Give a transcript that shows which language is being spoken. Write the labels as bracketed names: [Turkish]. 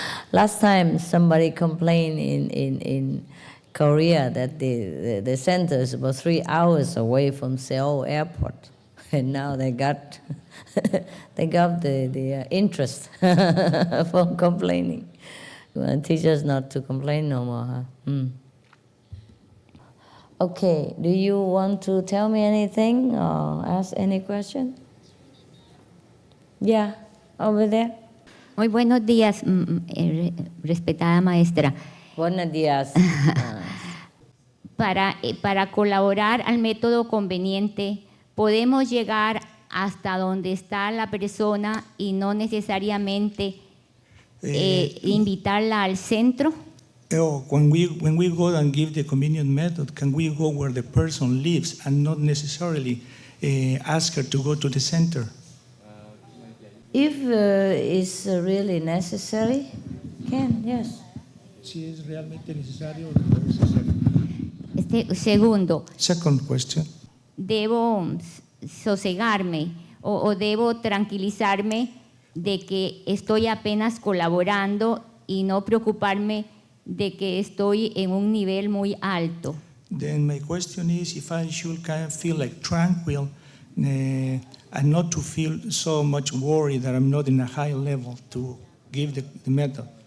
[English] Last time somebody complained in Korea that the center is about 3 hours away from Seoul airport, and now they got the interest from complaining. You want to teach us not to complain no more, huh? Okay, do you want to tell me anything or ask any question? Yeah, over there. [Spanish] Muy buenos días, respetada maestra. Buenos días. Para colaborar al método conveniente, podemos llegar hasta donde está la persona y no necesariamente invitarla al centro. [English] When we go and give the convenient method, can we go where the person lives and not necessarily ask her to go to the center? If it's really necessary, can, yes. [Spanish] Si es realmente necesario o no necesario. Segundo. [English] Second question. [Spanish] ¿Debo sosegarme o debo tranquilizarme de que estoy apenas colaborando y no preocuparme de que estoy en un nivel muy alto. [English] then my question is if I should kind of feel like tranquil and not to feel so much worry that I'm not in a high level to give the method.